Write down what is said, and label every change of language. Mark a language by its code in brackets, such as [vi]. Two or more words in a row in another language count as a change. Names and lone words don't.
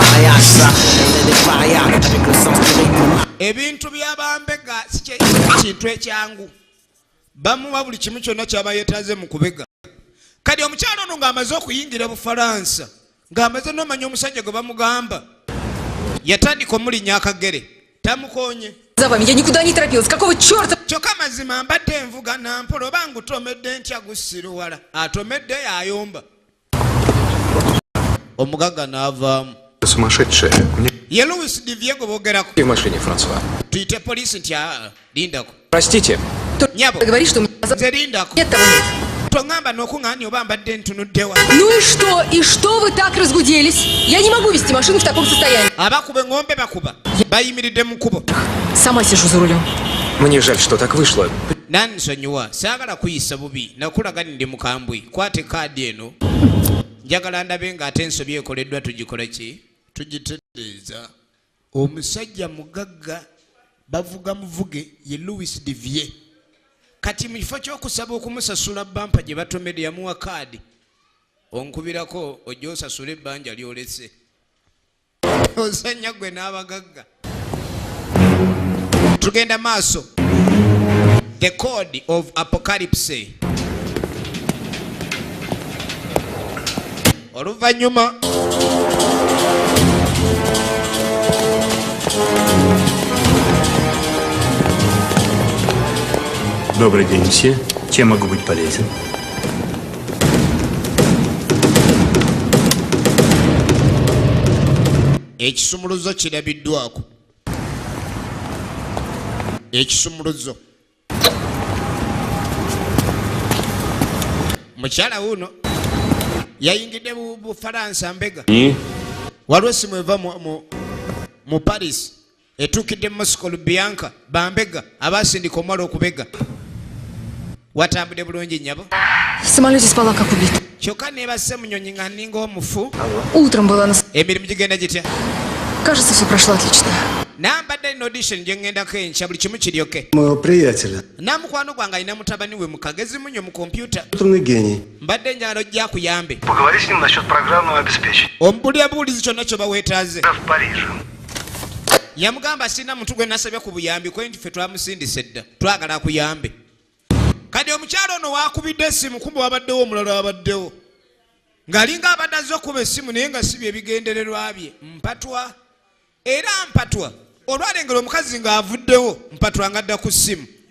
[lg] ebintu by'abambega si kintu ekyangu bamuwa buli kimu kyonna kyaba yeetaaze mu kubega kati omukyalo ono ng'amaze okuyingira Bufalansa ng'amaze n'omanya omusajja gwe bamugamba yatandika omulinnya akagere tamukoonye [ru] я никуда не торопилась. Какого черта? [lg] Kyokka mazima mbadde envuga nampola oba ngutomedde ntya gusiruwala atomedde yayomba omugagga n'avaamu [ru] Сумасшедшая. [lg] ye Louis Divier gwe boogerako [ru] В машине, Франсуа. [lg] tuyite poliisi nti lindako [ru] Простите. [lg] nyabo [ru] Ты говоришь, что у меня [lg] nze lindako [ru] нет того нет. [lg] Butongamba n'okung'ani oba mbadde ntunuddewa. [ru] Ну и что? И что вы так разгуделись? Я не могу вести машину в таком состоянии. [lg] Abakuba eng'ombe bakuba. Bayimiridde mu kkubo. [ru] Сама сижу за рулем. Мне жаль, что так вышло. [lg] Nansonyiwa saagala kuyisa bubi nakulaga ndi mukambwe kwate kaadi eno njagala ndabe ng'ate ensobi ekoleddwa tugikola ki tugitereeza. Omusajja mugagga bavuga muvuge ye Louis Devier kati mu kifo ky'okusaba okumusasula bampa gye batomedde yamuwa kaadi onkubirako ojja osasula ebbanja lyolese osanya gwe n'abagagga. Tugenda maaso. [en] The code of apocalypse. [lg] Oluvanyuma [ru] Добрый день, мсье. Чем могу быть полезен? [lg] ekisumuluzo kirabiddwako. Ekisumuluzo. Mukyala wuno yayingidde mu Bufalansa mbega. Waliwo essimu eva mu Paris etuukidde mu Moscow Bianca bambega abasindika omwala okubega. Watambudde bulungi nnyabo. [ru] В самолете спала как убита. [lg] Kyokka neebase munyonyi nga nninga omufu. [ru] Утром была на... [lg] Emirimu gigenda gitya? [ru] Кажется, все прошло отлично. [lg] Nambadde nina audition gye ŋŋendako enkya buli kimu kiryoke. [ru] Моего приятеля. [lg] Namukwano gwange alina mutabani we mukagezi munyo mu kompyuta. [ru] Компьютерный гений. [lg] Mbadde njagala ojja akuyambe. [ru] Поговори с ним насчет программного обеспечения. [lg] Omubulira buwulizi kyonna kyoba weetaaze. [ru] В Париже. [lg] Yamugamba sina muntu gwe nasabye ku buyambi kwe nti ffe twamusindise dda twagala akuyambe. Kati omukyalo ono waakubidde essimu kumbe wabaddewo omulala wabaddewo ng'alinga abadde azze okuba essimu naye nga si bye bigendererwa bye mpatwa era mpatwa olwalengera omukazi ng'avuddewo mpatwa ng'adda ku ssimu.